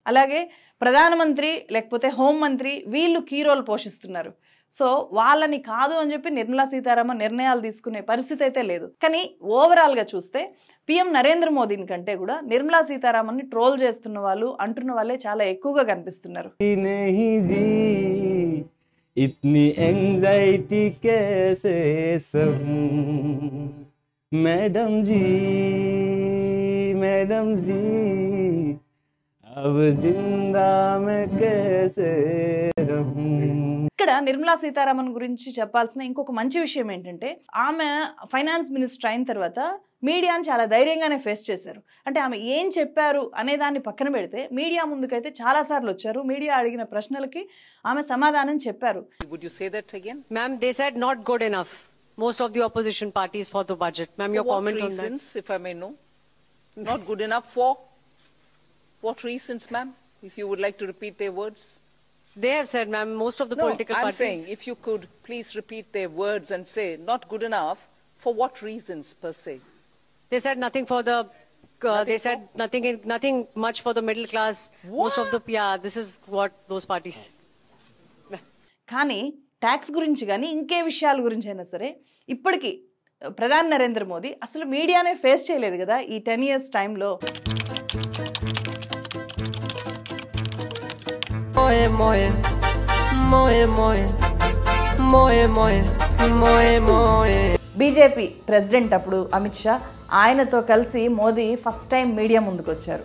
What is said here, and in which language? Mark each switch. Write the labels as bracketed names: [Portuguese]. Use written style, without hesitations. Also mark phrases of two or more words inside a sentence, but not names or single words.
[Telugu] అలాగే ప్రధానమంత్రి లేకపోతే హోంమంత్రి వీళ్ళు [English] key role [Telugu] పోషిస్తున్నారు. సో వాళ్ళని కాదు అని చెప్పి నిర్మలా సీతారామన్ నిర్ణయాలు తీసుకునే పరిస్థితి అయితే లేదు. కానీ ఓవరాల్ గా చూస్తే పిఎం నరేంద్ర మోదీని కంటే కూడా నిర్మలా సీతారామన్ ని ట్రోల్ చేస్తున్న వాళ్ళు, అంటున్న వాళ్ళే చాలా ఎక్కువగా కనిపిస్తున్నారు. [Hindi] इतनी एंजाइटी कैसे सहूं मैडम जी, मैडम जी, अब जिंदा मैं कैसे रहूं. [Telugu] ఇక్కడ నిర్మలా సీతారామన్ గురించి చెప్పాల్సిన ఇంకొక మంచి విషయం ఏంటంటే, ఆమె [English] finance minister [Telugu] అయిన తర్వాత మీడియాని చాలా ధైర్యంగానే ఫేస్ చేశారు. అంటే ఆమె ఏం చెప్పారు అనే దాన్ని పక్కన పెడితే మీడియా ముందుకైతే చాలా సార్లు వచ్చారు. మీడియా అడిగిన ప్రశ్నలకి ఆమె సమాధానం చెప్పారు. [English] Would you say that again? Ma'am, they said not good enough, most of the opposition parties, for the budget. Ma'am, your comment on that? What reasons, if I may know? Not good enough for? What reasons, ma'am? If you would like to repeat their words. They have said, ma'am, most of the No, political I'm parties. saying if you could please repeat their words and say not good enough, for what reasons per se? They said nothing for the. They said nothing much for the middle class. Most of the this is what those parties. [Telugu] కానీ ట్యాక్స్ గురించి కానీ ఇంకే విషయాల గురించి అయినా సరే ఇప్పటికీ ప్రధాని నరేంద్ర మోదీ అసలు మీడియానే ఫేస్ చేయలేదు కదా ఈ 10 years టైంలో. బీజేపీ ప్రెసిడెంట్ అప్పుడు అమిత్ షా, ఆయనతో కలిసి మోదీ [English] first time [Telugu] మీడియా ముందుకు వచ్చారు.